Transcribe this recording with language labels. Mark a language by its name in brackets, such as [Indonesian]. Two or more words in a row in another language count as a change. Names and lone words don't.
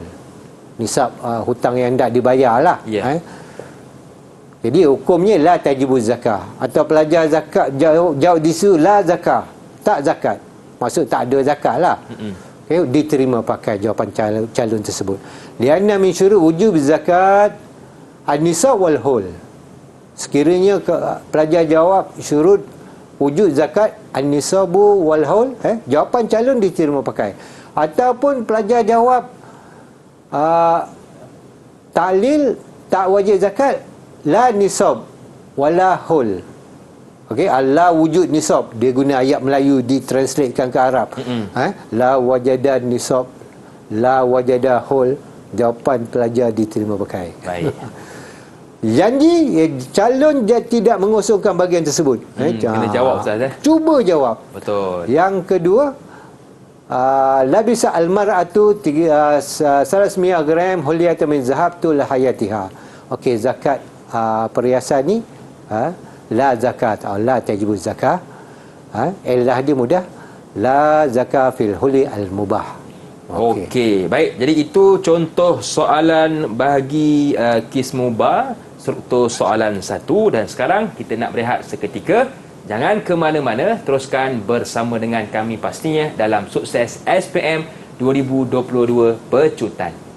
[Malay] Nisab hutang yang tak dibayar lah. Jadi hukumnya [Arabic] la tajibu zakah. [Malay] Atau pelajar zakat jawab di situ [Arabic] la zakah, [Malay] tak zakat, maksud tak ada zakat lah. Diterima pakai jawapan calon tersebut. [Arabic] Lianna min syurut wujub zakat an-nisab wal haul. [Malay] Sekiranya pelajar jawab syurut wujud zakat [Arabic] an-nisabu wal haul, [Malay] jawapan calon diterima pakai. Ataupun pelajar jawab ta'lil tak wajib zakat, [Arabic] la nisab wala haul. [Malay] Allah wujud nisab, dia guna ayat Melayu ditranslatekan ke Arab. [Arabic] La wajada nisab, la wajada haul, [Malay] jawapan pelajar diterima pakai. Baik. Janji calon dia tidak mengosongkan bahagian tersebut. Kena jawab, Ustaz. Cuba jawab. Betul. Yang kedua, [Arabic] labisa almar'atu 300 gram huliyatan min zahab tul hayatiha. [Malay] Zakat perhiasan ni [Arabic] la zakat, la tajibu zakah. [Malay] Illah dia mudah, [Arabic] la zakah fil huli al-mubah. [Malay] Okey, baik. Jadi itu contoh soalan bagi kismu ba, struktur soalan 1. Dan sekarang kita nak berehat seketika. Jangan ke mana-mana, teruskan bersama dengan kami pastinya dalam Sukses SPM 2022 Pecutan.